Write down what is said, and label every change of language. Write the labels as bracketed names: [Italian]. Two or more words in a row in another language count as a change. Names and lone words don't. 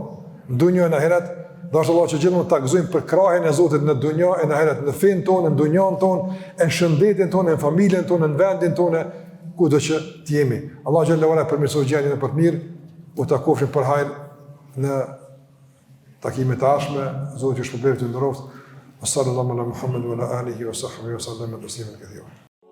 [Albanian] Në dunjë e në ahiret, dashur Allah që gjithmonë ta gëzojmë për krahjen e Zotit në dunjë e në ahiret, në fen tonë, në dunjën tonë, në shëndetin tonë, në familjen tonë, në vendin tonë, kudo që të jemi. Allahu xhallahu ala përmirësoj gjendjen e për të mirë, u takofshim për hajër në takimet e ardhshme. Zoti ju shpërblet të nderoft. [Arabic] صلى الله على محمد وعلى آله وصحبه وسلم تسليما كثيرا.